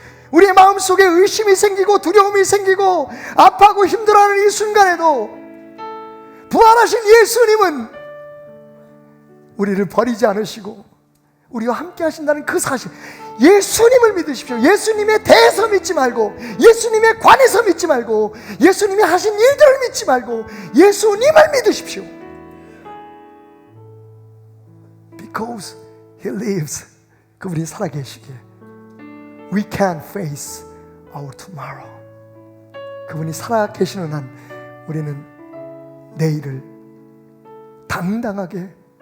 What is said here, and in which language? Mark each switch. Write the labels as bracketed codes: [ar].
[ko] 우리의 마음속에 의심이 생기고 두려움이 생기고 아파하고 힘들어하는 이 순간에도 부활하신 예수님은 우리를 버리지 않으시고 우리와 함께 하신다는 그 사실, 예수님을 믿으십시오. 예수님에 대해서 믿지 말고, 예수님에 관해서 믿지 말고, 예수님이 하신 일들을 믿지 말고 예수님을 믿으십시오. [en] Because He lives, [ko] 그분이 살아계시기에 [en] We can face our tomorrow. [ko] 그분이 살아계시는 한 우리는 내일을 당당하게